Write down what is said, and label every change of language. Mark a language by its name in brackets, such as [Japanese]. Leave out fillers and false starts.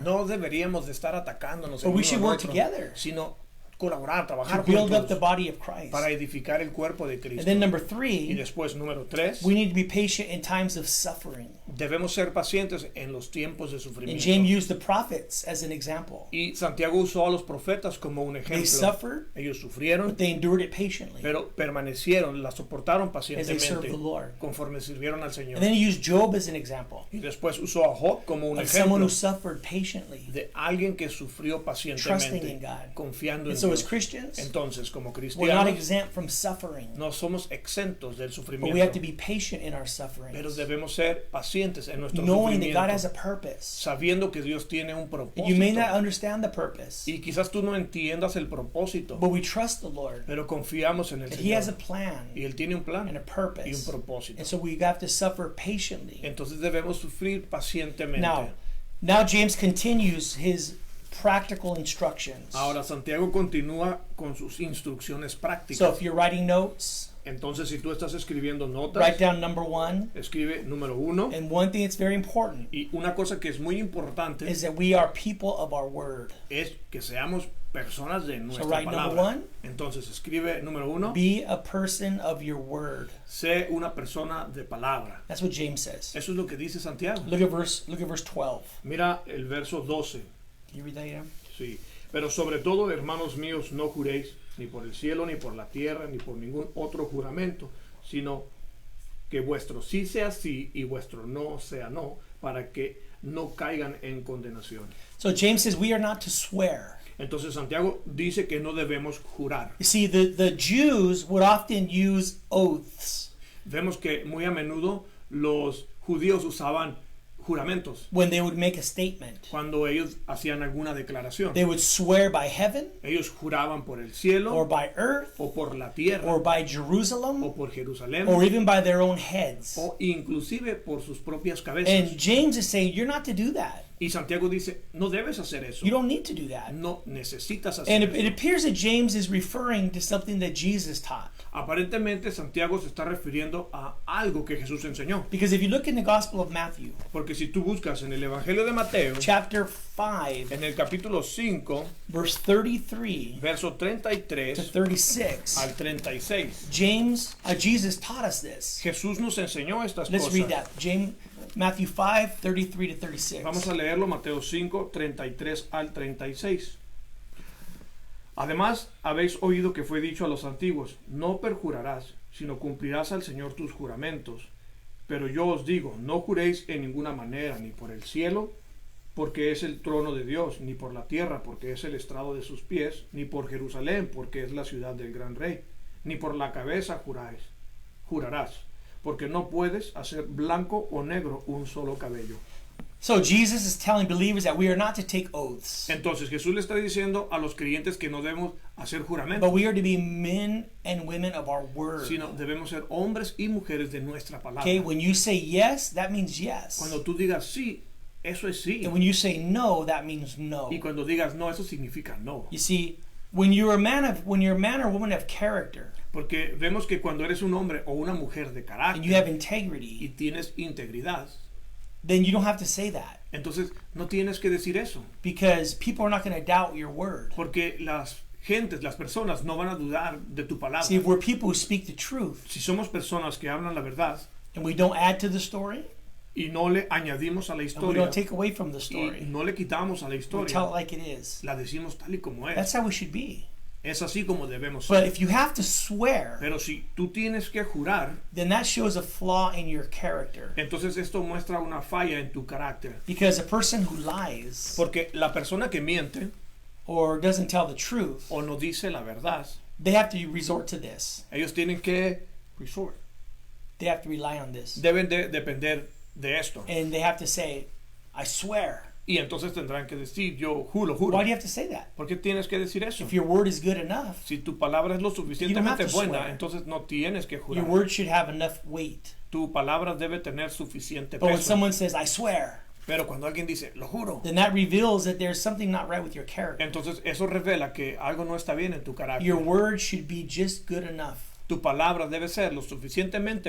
[Spanish] No deberíamos de estar atacándonos [English] But [Spanish] el [English] we [Spanish] uno [English] should [Spanish] al [English] work [Spanish] otro, [English] together [Spanish] sino colaborar, [English] to [Spanish] trabajar [English] build up the [Spanish] juntos [English] body of Christ. [Spanish] para edificar el cuerpo de [English] And [Spanish] Cristo. [English] then number [Spanish] Y [English] 3, [Spanish] después, número 3, [English] we need to be patient in times of suffering. [Spanish] Debemos ser pacientes en los tiempos de [English] And [Spanish] sufrimiento. [English] James used the prophets as an example. [Spanish] Y Santiago usó a los profetas como un [English] They [Spanish] ejemplo. [English] suffered, [Spanish] Ellos sufrieron, [English] but they endured it patiently [Spanish] pero permanecieron, la soportaron [English] as they served [Spanish] pacientemente [English] the Lord. [Spanish] conforme sirvieron al Señor. [English] And then he used Job as an example [Spanish] Y después usó a Job como un [English] of someone [Spanish] ejemplo [English] who suffered patiently, [Spanish] de alguien que sufrió [English] trusting in [Spanish] pacientemente, [English] God. [Spanish] confiando en [English] And so as [Spanish] Dios. [English] Christians, [Spanish] Entonces, como [English] we're not [Spanish] cristianos, [English] exempt from suffering, [Spanish] no somos exentos del [English] but we have [Spanish] sufrimiento, [English] to be patient in our [Spanish] pero [English] sufferings, [Spanish] debemos ser pacientes en nuestro [English] knowing that God has [Spanish] sufrimiento, [English] a purpose. [Spanish] sabiendo que Dios tiene un [English] And you may not [Spanish] propósito. [English] understand the purpose, [Spanish] Y quizás tú no entiendas el propósito, [English] but we trust the Lord [Spanish] pero confiamos en el [English] that He has a [Spanish] Señor. [English] plan [Spanish] Y Él tiene un [English] and [Spanish] plan [English] a [Spanish] y un [English] purpose. [Spanish] propósito. [English] And so we have to suffer patiently. [Spanish] Entonces debemos sufrir pacientemente. [English] Now James continues his practical instructions. [Spanish] Ahora Santiago continúa con sus instrucciones [English] So [Spanish] prácticas. [English] if you're writing notes, [Spanish] Entonces, si tú estás escribiendo [English] write [Spanish] notas, [English] down number 1. [Spanish] escribe número 1. [English] And one thing that's very important [Spanish] Y una cosa que es muy importante [English] is that we are people of our word. [Spanish] es que seamos personas de [English] So [Spanish] nuestra [English] write number [Spanish] palabra. [English] 1, [Spanish] Entonces, escribe número 1. [English] be a person of your word. [Spanish] Sé una persona de palabra. [English] That's what James says. [Spanish] Eso es lo que dice Santiago. [English] Look at verse 12. [Spanish] Mira el verso 12. [English] Can you read that again? [Spanish] Sí. Pero sobre todo, hermanos míos, no juréis ni por el cielo, ni por la tierra, ni por ningún otro juramento, sino que vuestro sí sea sí y vuestro no sea no, para que no caigan en condenación. [English] So James says we are not to swear. [Spanish] Entonces Santiago dice que no debemos jurar. [English] You see, the Jews would often use oaths [Spanish] Vemos que muy a menudo los judíos usaban juramentos [English] when they would make a statement. [Spanish] cuando ellos hacían alguna declaración. [English] They would swear by heaven [Spanish] Ellos juraban por el cielo [English] or by earth [Spanish] o por la tierra [English] or by [Spanish] o [English] Jerusalem [Spanish] por Jerusalén [English] or even by their own heads. [Spanish] o inclusive por sus propias [English] And [Spanish] cabezas. [English] James is saying you're not to do that. [Spanish] Y Santiago dice, no debes hacer eso. [English] You don't need to do that. [Spanish] No necesitas hacer [English] And it [Spanish] eso. [English] appears that James is referring to something that Jesus taught. [Spanish] Aparentemente Santiago se está refiriendo a algo que Jesús enseñó. [English] Because if you look in the Gospel of Matthew, [Spanish] Porque si tú buscas en el Evangelio de Mateo, [English] chapter 5, [Spanish] en el capítulo 5, [English] verse 33 [Spanish] verso [English] to [Spanish] 33 [English] 36, [Spanish] al 36, [English] Jesus taught us this. [Spanish] Jesús nos enseñó estas [English] Let's [Spanish] cosas. [English] read that. Matthew 5, 33 to 36. [Spanish] Vamos a leerlo, Mateo 5, 33 al 36. Además, habéis oído que fue dicho a los antiguos, no perjurarás, sino cumplirás al Señor tus juramentos. Pero yo os digo, no juréis en ninguna manera, ni por el cielo, porque es el trono de Dios, ni por la tierra, porque es el estrado de sus pies, ni por Jerusalén, porque es la ciudad del gran rey, ni por la cabeza jurarás, porque no puedes hacer blanco o negro un solo cabello. [English] So Jesus is telling believers that we are not to take oaths, [Spanish] Entonces Jesús le está diciendo a los creyentes que no debemos hacer [English] but [Spanish] juramento, [English] we are to be men and women of our word. [Spanish] sino debemos ser hombres y mujeres de nuestra palabra. [English] Okay, when you say yes, that means yes. [Spanish] Cuando tú digas sí, eso es sí. [English] And when you say no, that means no. [Spanish] Y cuando digas no, eso significa no. [English] You see, when you're a man or woman of character, [Spanish] Porque vemos que cuando eres un hombre o una mujer de [English] and you have [Spanish] carácter y [English] integrity, [Spanish] tienes integridad, [English] then you don't have to say that, [Spanish] entonces no tienes que decir eso. [English] because people are not going to doubt your word. [Spanish] Porque las gentes, las personas no van a dudar de tu palabra. [English] See, if we're people who speak the truth [Spanish] Si somos personas que hablan la verdad [English] and we don't add to the story [Spanish] y no le añadimos a la [English] and we [Spanish] historia [English] don't take away from the [Spanish] y [English] story, [Spanish] no le quitamos a la [English] we tell it [Spanish] historia, [English] like it is. [Spanish] la decimos tal y como es. [English] That's how we should be. [Spanish] Es así como debemos [English] But [Spanish] ser. [English] if you have to swear, [Spanish] Pero si tú tienes que jurar, [English] then that shows a flaw in your character. [Spanish] entonces esto muestra una falla en tu carácter. [English] Because a person who lies [Spanish] Porque la persona que miente [English] or doesn't tell the truth, [Spanish] o no dice la verdad, [English] they have to resort to this. [Spanish] ellos tienen que [English] resort. They have to rely on this. [Spanish] Deben de depender de esto. [English] And they have to say, I swear. [Spanish] Y entonces tendrán que decir, yo juro, juro. [English] Why do you have to say that? [Spanish] ¿Por qué tienes que decir eso? [English] If your word is good enough, [Spanish] Si tu palabra es lo suficientemente [English] to [Spanish] buena, [English] swear. [Spanish] entonces no tienes que [English] your [Spanish] jurar. [English] word should have enough weight. [Spanish] Tu palabra debe tener suficiente [English] But when [Spanish] peso. [English] someone says, I swear, [Spanish] Pero cuando alguien dice, lo juro, [English] then that reveals that there's something not right with your character. [Spanish] entonces eso revela que algo no está bien en tu carácter. [English] Your word should be just good enough. [Spanish] Tu palabra debe ser lo suficientemente